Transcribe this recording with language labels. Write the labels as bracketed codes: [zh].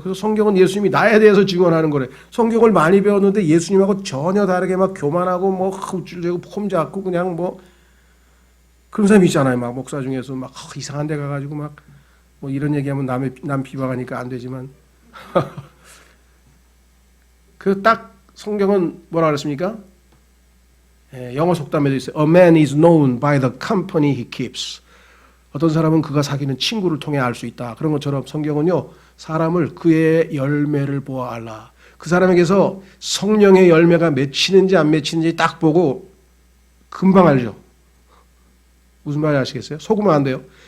[ko] 그래서 성경은 예수님이 나에 대해서 증언하는 거래. 성경을 많이 배웠는데 예수님하고 전혀 다르게 막 교만하고 뭐 우쭐대고 폼 잡고 그냥 뭐 그런 사람이 있잖아요. 막 목사 중에서 막 이상한 데 가가지고 막 뭐 이런 얘기하면 남 비방하니까 안 되지만 그 딱 성경은 뭐라 그랬습니까? 영어 속담에도 있어요. [en] A man is known by the company he keeps. [ko] 어떤 사람은 그가 사귀는 친구를 통해 알 수 있다. 그런 것처럼 성경은요. 사람을 그의 열매를 보아 알라. 그 사람에게서 성령의 열매가 맺히는지 안 맺히는지 딱 보고 금방 알죠. 무슨 말인지 아시겠어요? 속으면 안 돼요.